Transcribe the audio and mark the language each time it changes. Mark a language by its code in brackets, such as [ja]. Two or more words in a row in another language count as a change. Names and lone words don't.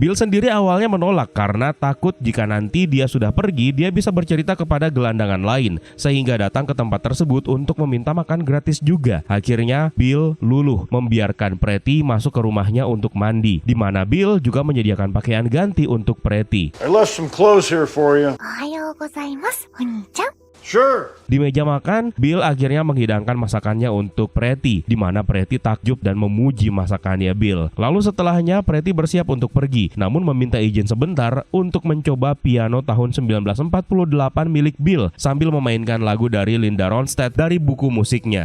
[id] Bill sendiri awalnya menolak karena takut jika nanti dia sudah pergi, dia bisa bercerita kepada gelandangan lain sehingga datang ke tempat tersebut untuk meminta makan gratis juga. Akhirnya Bill luluh membiarkan Pretty masuk ke rumahnya untuk mandi, di mana Bill juga menyediakan pakaian ganti untuk Pretty. [en] I left some clothes here for you. [ja] おはようございます、お兄ちゃん。 [en] Sure. [id] Di meja makan, Bill akhirnya menghidangkan masakannya untuk Pretty, di mana Pretty takjub dan memuji masakannya Bill. Lalu setelahnya Pretty bersiap untuk pergi, namun meminta izin sebentar untuk mencoba piano tahun 1948 milik Bill sambil memainkan lagu dari Linda Ronstadt dari buku musiknya.